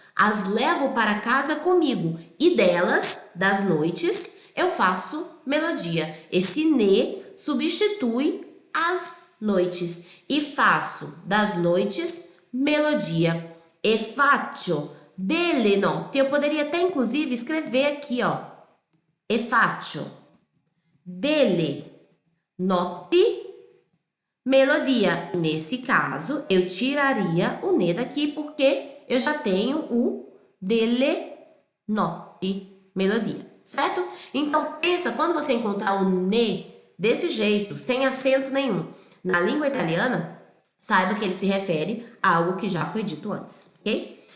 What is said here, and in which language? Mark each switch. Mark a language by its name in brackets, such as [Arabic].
[Portuguese] As levo para casa comigo. E delas, das noites, eu faço melodia. Esse ne substitui as noites. E faço das noites melodia. [Italian] E faccio delle notti. [Portuguese] Eu poderia até, inclusive, escrever aqui, ó. [Italian] E faccio delle notti melodia. [Portuguese] Nesse caso, eu tiraria o ne daqui porque eu já tenho o [Italian] delle notti, [Portuguese] melodia, certo? Então, pensa, quando você encontrar o ne desse jeito, sem acento nenhum, na língua italiana, saiba que ele se refere a algo que já foi dito antes, ok?